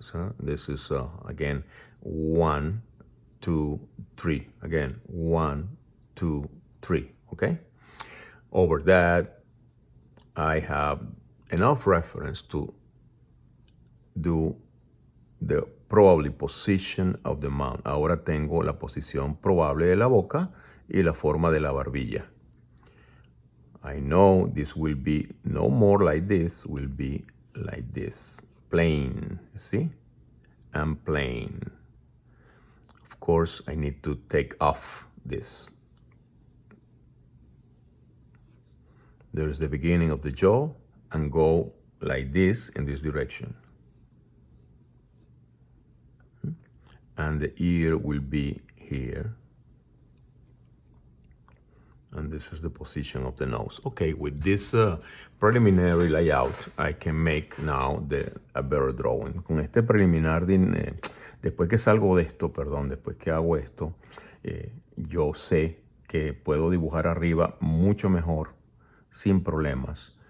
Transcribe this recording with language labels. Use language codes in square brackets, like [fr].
[en] So this is again 1, 2, 3. Again 1, 2, 3. Okay. Over that, I have enough reference to do the probable position of the mouth. [es] Ahora tengo la posición probable de la boca y la forma de la barbilla. [en] I know this will be no more like this, will be like this. Plain, see? And plain. Of course, I need to take off this. There's the beginning of the jaw and go like this in this direction. And the ear will be here. And this is the position of the nose. Okay, with this preliminary layout, I can make now a better drawing. [es] Con este preliminar, después que salgo de esto, después que hago esto, yo sé que puedo dibujar arriba mucho mejor, sin problemas.